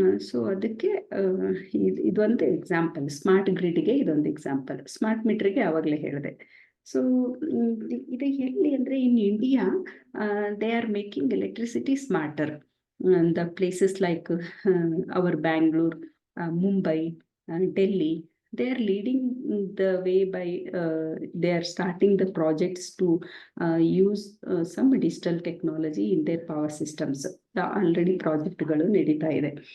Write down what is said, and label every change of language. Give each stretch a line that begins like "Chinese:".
Kannada: So ಅದಕ್ಕೆ ಇದೊಂದು example, smart ಗ್ರಿಡ್ಗೆ ಇದೊಂದು ಎಕ್ಸಾಂಪಲ್. ಸ್ಮಾರ್ಟ್ ಮೀಟ್ರಿಗೆ ಆವಾಗಲೇ ಹೇಳಿದೆ. ಸೊ ಇದು ಎಲ್ಲಿ ಅಂದರೆ
English: In India they are making electricity smarter. The places like our Bangalore, Mumbai, Delhi, they are leading the way by they are starting the projects to use some digital technology in their power systems.
Kannada: Already projectಗಳು ನಡೀತಾ ಇದೆ.